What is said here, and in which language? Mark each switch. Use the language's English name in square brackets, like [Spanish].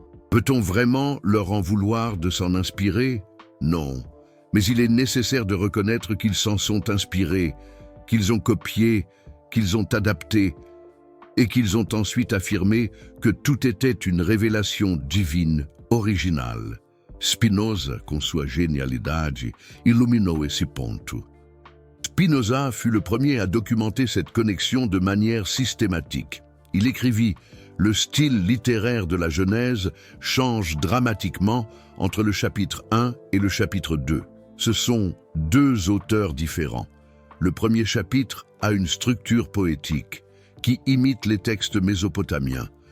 [French] Peut-on vraiment leur en vouloir de s'en inspirer? Non, mais il est nécessaire de reconnaître qu'ils s'en sont inspirés, qu'ils ont copié, qu'ils ont adapté et qu'ils ont ensuite affirmé que tout était une révélation divine, originale. [Portuguese] Spinoza, com sua genialidade, illuminou esse ponto. [French] Spinoza fut le premier à documenter cette connexion de manière systématique. Il écrivit « Le style littéraire de la Genèse change dramatiquement entre le chapitre 1 et le chapitre 2. Ce sont 2 auteurs différents. Le premier chapitre a une structure poétique qui imite les textes mésopotamiens.